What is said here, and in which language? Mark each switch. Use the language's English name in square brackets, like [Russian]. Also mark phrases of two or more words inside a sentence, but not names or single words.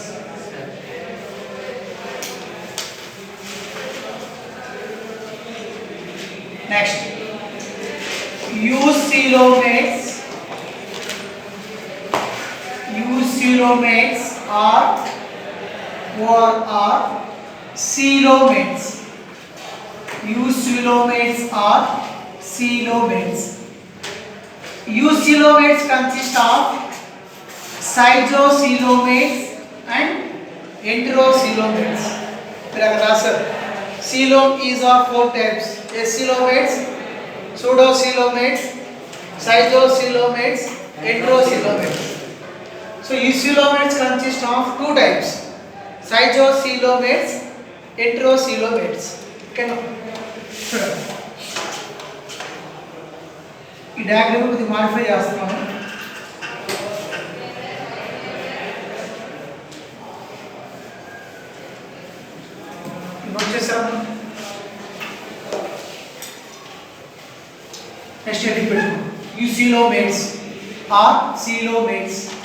[English] నెక్స్ట్ eucoelomates are coelomates. Eucoelomates are coelomates. Eucoelomates consist of schizocoelomates and enterocoelomates. Coelom is of four types: acoelomates, pseudocoelomates, schizocoelomates, enterocoelomates. So eucoelomates consist of two types: schizocoelomates, enterocoelomates. Okay, now [Telugu] ఈ డయాగ్రామ్ కొద్దిగా మాడిఫై చేస్తున్నాను. నోట్ చేసాము. [English] next heading [Telugu] పెట్టుకోండి. [English] eucoelomates are coelomates.